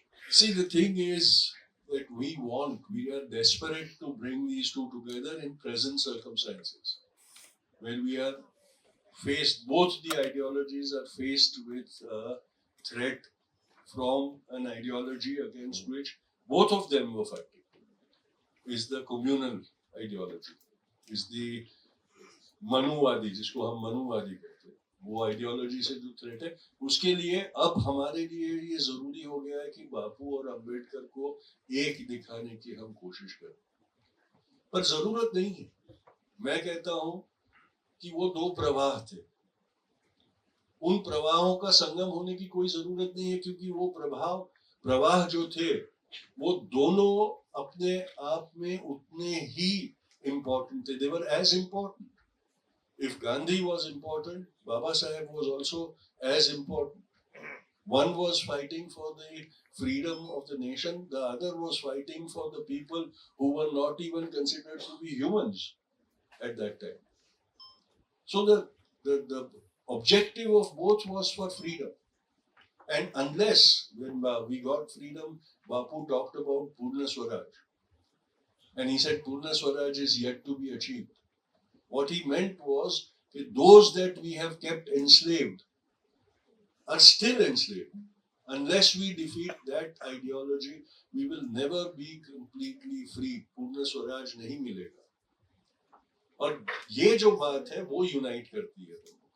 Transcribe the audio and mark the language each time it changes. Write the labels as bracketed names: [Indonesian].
[English] See, the thing is that we are desperate to bring these two together in present circumstances, when we are faced, both the ideologies are faced with a threat from an ideology against which both of them were fighting. Is the communal ideology, is the [Hindi] मनुवादी, जिसको हम मनुवादी कहते हैं, वो ideology से जो threat है, उसके लिए अब हमारे लिए ये जरूरी हो गया है कि बापू और अम्बेडकर को एक दिखाने की हम कोशिश करें, पर जरूरत नहीं है। मैं कहता हूं कि वो दो प्रवाह थे, उन प्रवाहों का संगम होने की कोई जरूरत नहीं है, क्योंकि वो प्रवाह जो थे वो दोनों अपने आप में उतने ही important थे. [English] They were as important. If Gandhi was important, Baba Saheb was also as important. One was fighting for the freedom of the nation, the other was fighting for the people who were not even considered to be humans at that time. So the objective of both was for freedom. And unless, when we got freedom, Bapu talked about Purna Swaraj. And he said Purna Swaraj is yet to be achieved. What he meant was that those that we have kept enslaved are still enslaved. Unless we defeat that ideology, we will never be completely free. [Hindi] Purna Swaraj नहीं मिलेगा. और ये जो बात है वो unite करती है.